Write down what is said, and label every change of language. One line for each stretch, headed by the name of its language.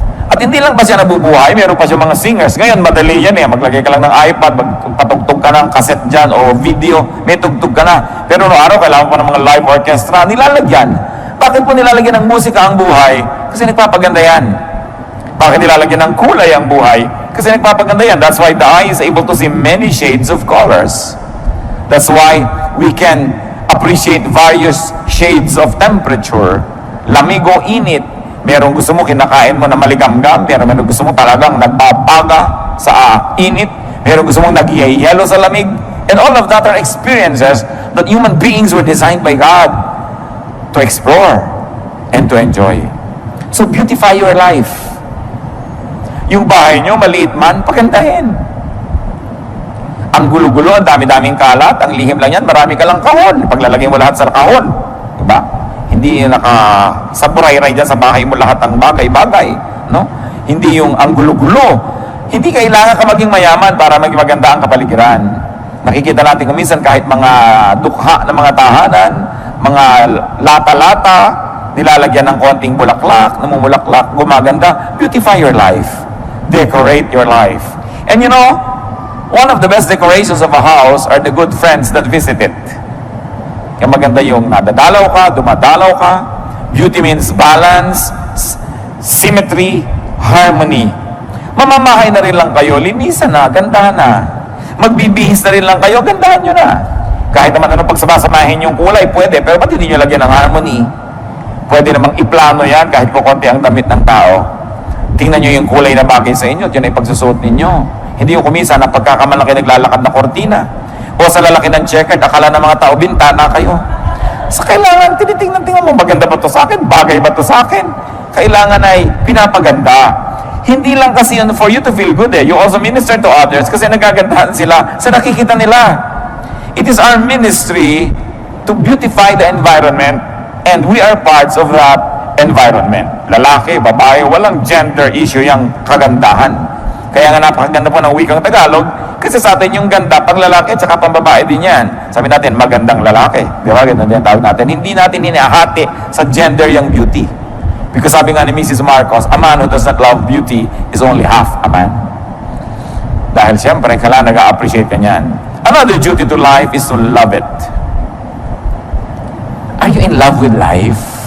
Filipino: At hindi lang pa siya nabubuhay, meron pa siya mga singers. Ngayon, madali yan eh. Maglagay ka lang ng iPad, magpatugtog ka ng cassette dyan o video, may tugtog ka na. Pero noong araw, kailangan pa ng mga live orchestra, nilalagyan. Bakit po nilalagyan ng musika ang buhay? Kasi nagpapaganda yan. Bakit nilalagyan ng kulay ang buhay? Kasi nagpapaganda yan.
English: That's why the eye is able to see many shades of colors. That's why we can appreciate various shades of temperature.
Filipino: Lamig o init. Merong gusto mo kinakain mo na maligamgam, pero merong gusto mo talagang nagbabaga sa init. Merong gusto mo nagyayelo sa lamig.
English: And all of that are experiences that human beings were designed by God to explore and to enjoy. So beautify your life.
Filipino: Yung bahay nyo, maliit man, pagandahin. Ang gulo-gulo, ang dami-daming kalat, ang lihim lang yan, marami ka lang kahon. Paglalagay mo lahat sa kahon. Diba? Hindi nakasaburay-ray dyan sa bahay mo lahat ang bagay-bagay. No? Hindi yung ang gulo-gulo. Hindi kailangan ka maging mayaman para maging maganda ang kapaligiran. Nakikita natin kung minsan kahit mga dukha ng mga tahanan, mga lata-lata, nilalagyan ng konting bulaklak, namumulaklak, gumaganda.
English: Beautify your life. Decorate your life. And you know, one of the best decorations of a house are the good friends that visit it.
Filipino: Kaya maganda yung nadadalaw ka, dumadalaw ka.
English: Beauty means balance, symmetry, harmony.
Filipino: Mamamahay na rin lang kayo, linisan na, gandahan na. Magbibihis na rin lang kayo, gandahan nyo na. Kahit naman anong pagsama-samahin yung kulay, pwede, pero ba't hindi nyo lagyan ng harmony? Pwede namang iplano yan kahit po konti ang damit ng tao. Tingnan nyo yung kulay na bagay sa inyo, yun ay pagsusuot ninyo. Hindi yung kumisa na pagkakamalaki naglalakad na kortina. O sa lalaki ng checkered, akala ng mga tao, bintana kayo. Sa kailangan, tinitingnan mo, maganda ba to sa akin? Bagay ba to sa akin? Kailangan ay pinapaganda. Hindi lang kasi yun
English: for you to feel good
Filipino: eh.
English: You also minister to others
Filipino: kasi nagagandahan sila sa nakikita nila.
English: It is our ministry to beautify the environment and we are parts of that environment.
Filipino: Lalaki, babae, walang gender issue yung kagandahan. Kaya nga napakaganda po ng wikang Tagalog kasi sa atin yung ganda pang lalaki at saka pang babae din yan. Sabi natin, magandang lalaki. Di ba? Ganun din tawag natin. Hindi natin hinahati sa gender yung beauty. Because sabi nga ni Mrs.
English: Marcos, a man who does not love beauty is only half a man.
Filipino: Dahil siyempre, kailangan nag-appreciate ka niyan.
English: Another duty to life is to love it. Are you in love with life?